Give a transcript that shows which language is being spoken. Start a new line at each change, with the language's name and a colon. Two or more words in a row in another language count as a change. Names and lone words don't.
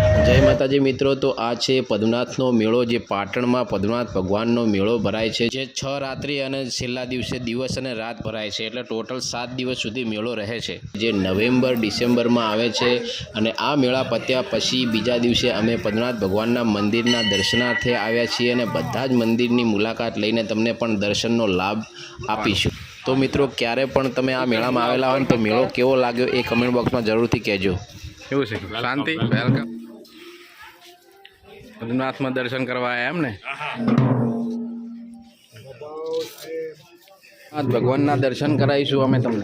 Gujarati: જય માતાજી મિત્રો। તો આ છે પદ્મનાથનો મેળો જે પાટણમાં પદ્મનાથ ભગવાનનો મેળો ભરાય છે જે 6 રાત્રિ અને છેલ્લા દિવસે દિવસ અને રાત ભરાય છે એટલે ટોટલ 7 દિવસ સુધી મેળો રહે છે જે નવેમ્બર ડિસેમ્બરમાં આવે છે। અને આ મેળા પત્યા પછી બીજા દિવસે અમે પદ્મનાથ ભગવાનના મંદિરના દર્શનાર્થે આવ્યા છીએ અને બધા જ મંદિરની મુલાકાત લઈને તમને પણ દર્શનનો લાભ આપીશું। તો મિત્રો ક્યારે પણ તમે આ મેળામાં આવેલા હોય તો મેળો કેવો લાગ્યો એ
English: comment box
Gujarati: માં જરૂરથી કહેજો। કેવું છે? શાંતિ વેલકમ। પદ્મનાથમાં દર્શન કરવા આવ્યા એમ ને ભગવાનના દર્શન કરાવીશું અમે તમને।